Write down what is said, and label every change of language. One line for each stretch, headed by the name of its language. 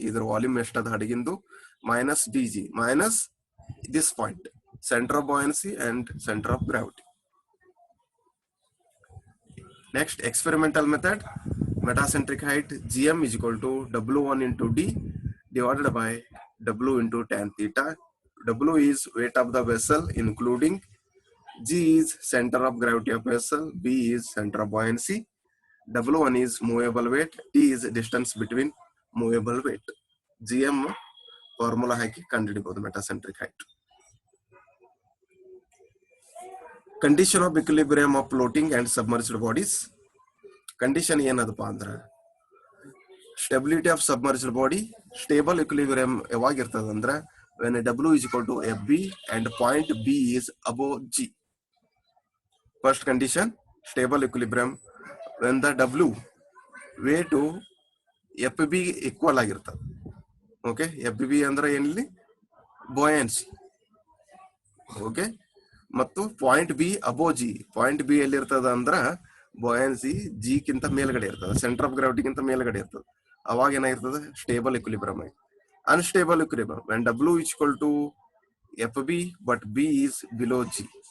Kannada: ಇದ್ರ volume ಎಷ್ಟದ ಹಡಗಿಂದು
English: Minus BG minus this point, centre of buoyancy and centre of gravity. Next, experimental method. Metacentric height GM is equal to W1 into D divided by W into tan theta. W is weight of the vessel including, G is center of gravity of vessel, B is center of buoyancy. W1 is movable weight, T is distance between movable weight.
Kannada: GM formula hockey ಕಂಡುಹಿಡಿಬಹುದು metacentric height.
English: Condition of equilibrium of floating and submerged bodies. Condition
Kannada: ಏನದಪ್ಪ ಅಂದ್ರ
English: stability of submerged body, stable equilibrium
Kannada: ಯಾವಾಗ ಇರ್ತದ ಅಂದ್ರ
English: when W is equal to FB and point B is above G. First condition, stable equilibrium when the W weight to FB equal
Kannada: ಆಗಿರ್ತದೆ. Okay, FB ಅಂದ್ರೆ ಏನಿಲ್ಲಿ ಬೊಯನ್ಸಿ. Okay, ಮತ್ತು point B ಅಬೋ G. Point B ಎಲ್ಲಿ ಇರ್ತದ ಅಂದ್ರ ಬೊಯನ್ಸಿ G ಕಿಂತ ಮೇಲ್ಗಡೆ ಇರ್ತದೆ, centre of ಗ್ರಾವಿಟಿಗಿಂತ ಮೇಲ್ಗಡೆ ಇರ್ತದೆ. ಅವಾಗ ಏನಾಗಿರ್ತದೆ ಸ್ಟೇಬಲ್ ಇಕ್ವಿಲಿಬ್ರಿಯಂ ಆಗಿ.
English: Unstable equilibrium when W is equal to FB but B is below G.